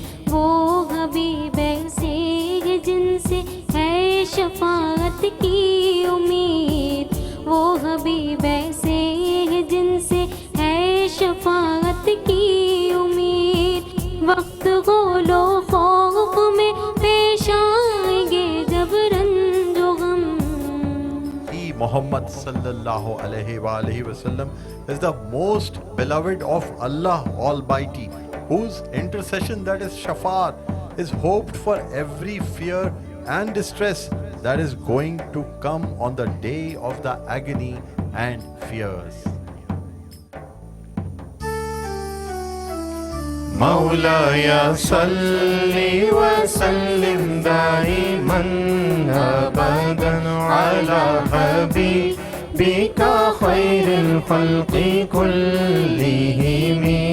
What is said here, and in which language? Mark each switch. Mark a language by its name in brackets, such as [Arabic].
[Urdu] وہ حبیب سے جن سے ہے شفاعت کی امید. وہ حبیب سے جن سے ہے شفاعت کی امید. وقت غول و خوف میں پیش آئیں گے جب رنج و غم. [English] He, Muhammad sallallahu alaihi wa alihi wasallam, is the most beloved of Allah Almighty, whose intercession, that is shafaat, is hoped for every fear and distress that is going to come on the day of the agony and fears. [Arabic] مولاي صل وسلم دائما أبدا على حبيبك خير الخلق كلهم.